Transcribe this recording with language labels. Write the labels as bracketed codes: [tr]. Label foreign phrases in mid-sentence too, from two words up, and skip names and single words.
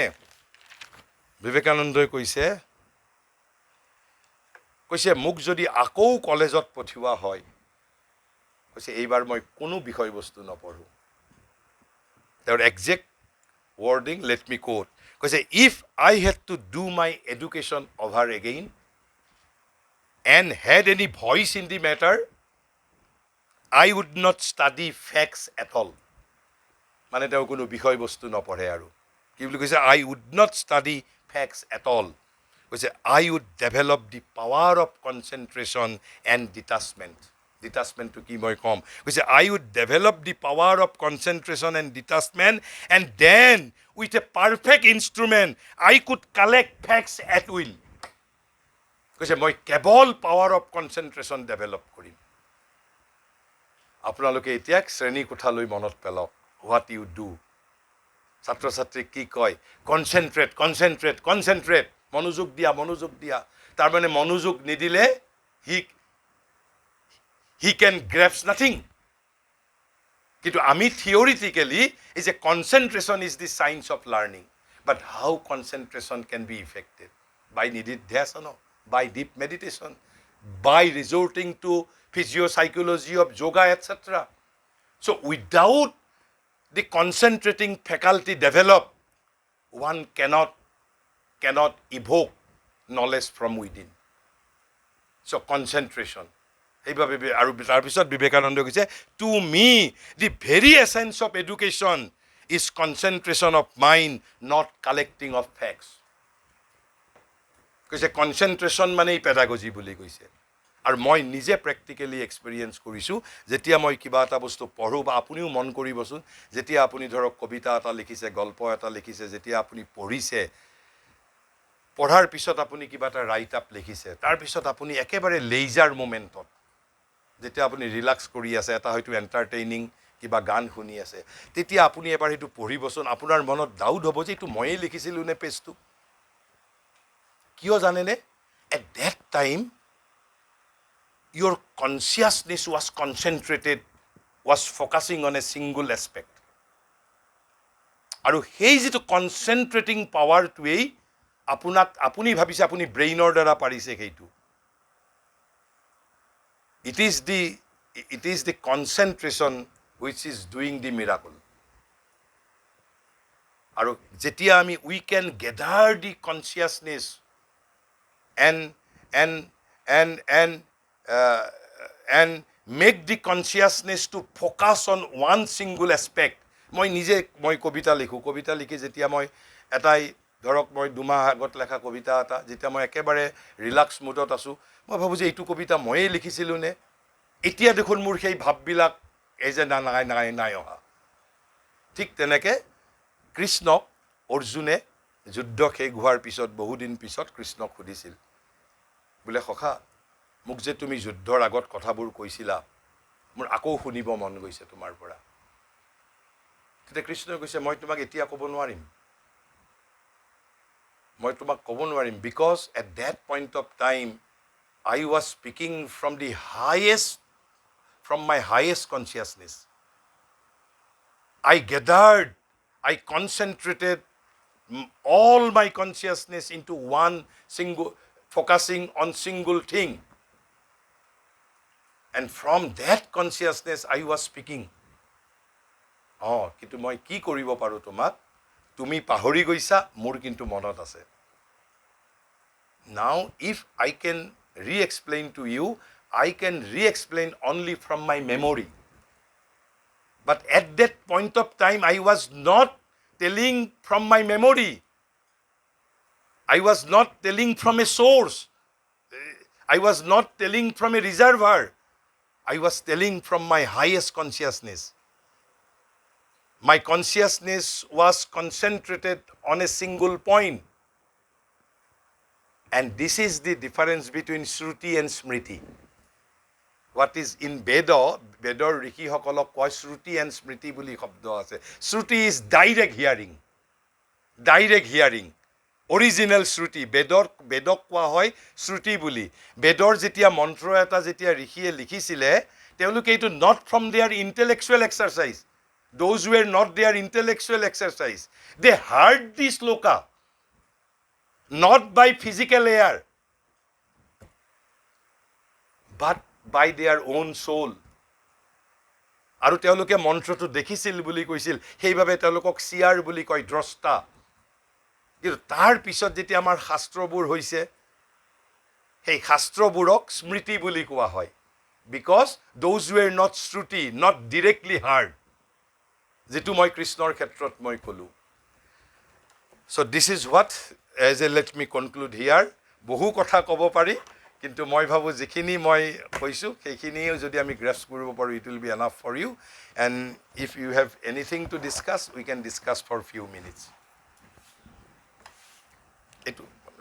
[as] বিবেকানন্দই কৈছে মোক যদি আকৌ কলেজত পঠিওৱা হয়, কৈছে এইবাৰ মই কোনো বিষয়বস্তু নপঢ়োঁ। [en] তেওঁৰ exact wording, let me quote, কৈছে if I had to do my education over again and had any voice in the matter, I would not study facts at all. [as] মানে তেওঁ কোনো বিষয়বস্তু নপঢ়ে আৰু কি বুলি কৈছে, [en] I would not study facts at all. কৈছে I would develop the power of concentration and detachment. ডিটাচমেণ্টটো [as] কি মই ক'ম, কৈছে [en] I would develop the power of concentration and detachment and then with a perfect instrument, I could collect facts at will. [as] কৈছে মই কেৱল [en] power of concentration develop [as] কৰিম আপোনালোকে এতিয়া শ্ৰেণী কোঠালৈ মনত পেলাওক [en] what you do [as] ছাত্ৰ ছাত্ৰীক কি কয় [en] concentrate concentrate concentrate [as] মনোযোগ দিয়া তাৰমানে মনোযোগ নিদিলে [en] he can grasp nothing [as] কিন্তু আমি থিয়ৰিটিকেলি এই যে [en] concentration is the science of learning but how concentration can be effected by নিধিধ্যাসন by deep meditation, by resorting to physiopsychology of yoga, etc. So without the concentrating faculty developed, one cannot evoke knowledge from within. So concentration. [as] আৰু তাৰপিছত বিবেকানন্দ কৈছে [en] to me the very essence of education is concentration of mind, not collecting of facts. [as] কৈছে কনচেনট্ৰেশ্যন মানে পেডাগজি বুলি কৈছে আৰু মই নিজে [en] practically experience [as] কৰিছোঁ যেতিয়া মই কিবা এটা বস্তু পঢ়োঁ বা আপুনিও মন কৰিবচোন যেতিয়া আপুনি ধৰক কবিতা এটা লিখিছে গল্প এটা লিখিছে যেতিয়া আপুনি পঢ়িছে পঢ়াৰ পিছত আপুনি কিবা এটা [en] write up [as] লিখিছে তাৰপিছত আপুনি একেবাৰে [en] leisure moment [as] যেতিয়া আপুনি ৰিলেক্স কৰি আছে এটা হয়তো এণ্টাৰটেইনিং কিবা গান শুনি আছে তেতিয়া আপুনি এবাৰ সেইটো পঢ়িবচোন আপোনাৰ মনত ডাউট হ'ব যে এইটো ময়েই লিখিছিলোঁ নে পেজটো কিয় জানেনে [en] at that time your consciousness was concentrated was focusing on a single aspect [as] আৰু সেই যিটো কনচেনট্ৰেটিং পাৱাৰটোৱেই আপুনি ভাবিছে আপুনি ব্ৰেইনৰ দ্বাৰা পাৰিছে সেইটো [en] it is the concentration which is doing the miracle [as] আৰু যেতিয়া আমি [en] we can gather the consciousness and make the consciousness to focus on one single aspect. [as] মই কবিতা লিখি যেতিয়া মই এটাই ধৰক মই দুমাহ আগত লেখা কবিতা এটা যেতিয়া মই একেবাৰে [en] relax mood [as] আছোঁ মই ভাবোঁ যে এইটো কবিতা ময়েই লিখিছিলোঁ নে এতিয়া দেখোন মোৰ সেই ভাববিলাক এই যে নাই অহা ঠিক তেনেকৈ কৃষ্ণক অৰ্জুনে যুদ্ধ শেষ হোৱাৰ পিছত বহুদিন পিছত কৃষ্ণক সুধিছিল বোলে সখা মোক যে তুমি যুদ্ধৰ আগত কথাবোৰ কৈছিলা মোৰ আকৌ শুনিব মন গৈছে তোমাৰ পৰা তেতিয়া কৃষ্ণই কৈছে মই তোমাক এতিয়া ক'ব নোৱাৰিম [en] because at that point of time I was speaking from my highest consciousness. I gathered, I concentrated all my consciousness into one single focusing on single thing and from that consciousness I was speaking [as] কিন্তু মই কি কৰিব পাৰো তোমাক তুমি পাহৰি গৈছা মোৰ কিন্তু মনত আছে [en] now if I can re-explain to you I can re-explain only from my memory but at that point of time I was not telling from my memory I was not telling from a source. I was not telling from a reservoir. I was telling from my highest consciousness. My consciousness was concentrated on a single point. And this is the difference between Shruti and Smriti. What is in [as] বেদৰ ঋষি সকলক কয় Shruti and Smriti বুলি শব্দ আছে. [en] Shruti is direct hearing. Original Shruti, [as] বেদক কোৱা হয় শ্ৰুতি বুলি বেদৰ যেতিয়া মন্ত্ৰ এটা যেতিয়া ঋষিয়ে লিখিছিলে তেওঁলোকে এইটো [en] not from their intellectual exercise those were not their intellectual exercise they heard this sloka not by physical ear but by their own soul [as] আৰু তেওঁলোকে মন্ত্ৰটো দেখিছিল বুলি কৈছিল সেইভাবে তেওঁলোকক সিয়াৰ বুলি কয় দ্ৰষ্টা কিন্তু তাৰ পিছত যেতিয়া আমাৰ শাস্ত্ৰবোৰ হৈছে সেই শাস্ত্ৰবোৰক স্মৃতি বুলি কোৱা হয় [en] because those were not shruti not directly heard [as] যেটো মই কৃষ্ণৰ ক্ষেত্ৰত মই কলো [en] so this is what as a let me conclude here [as] বহু কথা ক'ব পাৰি কিন্তু মই ভাবো যিখিনি মই কৈছো সেইখিনিও যদি আমি গ্ৰাস্প কৰিব পাৰো [en] it will be enough for you and if you have anything to discuss we can discuss for few minutes এইটো